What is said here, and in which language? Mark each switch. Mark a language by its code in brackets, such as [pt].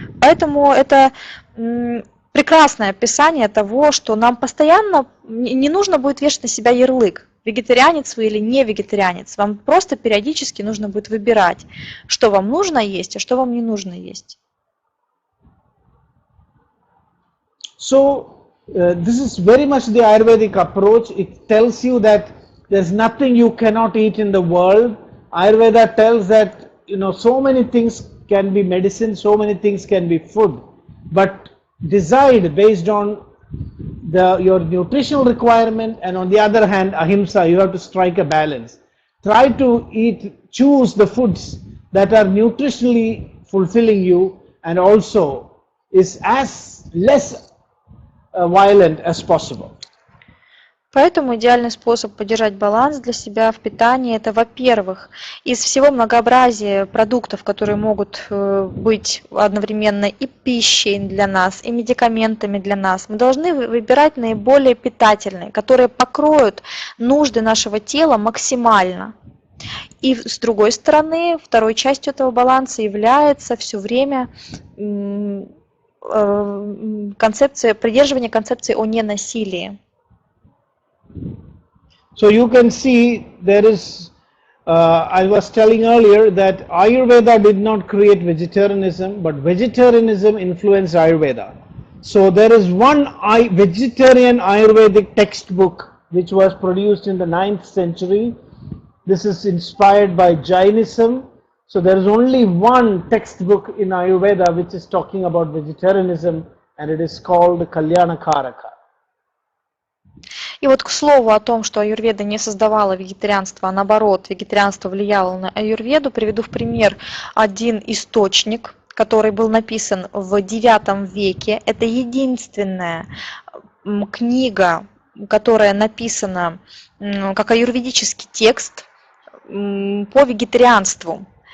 [ru] Поэтому это прекрасное описание того, что нам постоянно не нужно будет вешать на себя ярлык, вегетарианец вы или не вегетарианец. Вам просто периодически нужно будет выбирать, что вам нужно есть, а что вам не нужно есть. [en] So this is very much the Ayurvedic approach. It tells you that there's nothing you cannot eat in the world. Ayurveda tells that, you know, so many things can be medicine, so many things can be food, but decide based on your nutritional requirement, and on the other hand, ahimsa, you have to strike a balance. Try to choose the foods that are nutritionally fulfilling you and also is as less violent as possible. [ru] Поэтому идеальный способ поддержать баланс для себя в питании – это, во-первых, из всего многообразия продуктов, которые могут быть одновременно и пищей для нас, и медикаментами для нас, мы должны выбирать наиболее питательные, которые покроют нужды нашего тела максимально. И с другой стороны, второй частью этого баланса является все время придерживание концепции о ненасилии. [en] So you can see there is I was telling earlier that Ayurveda did not create vegetarianism, but vegetarianism influenced Ayurveda. So there is one vegetarian Ayurvedic textbook which was produced in the 9th century. This is inspired by Jainism. So there is only one textbook in Ayurveda which is talking about vegetarianism, and it is called Kalyana Karaka. [ru] И вот к слову о том, что аюрведа не создавала вегетарианство, а наоборот, вегетарианство влияло на аюрведу, приведу в пример один источник, который был написан в IX веке. Это единственная книга, которая написана как аюрведический текст по вегетарианству.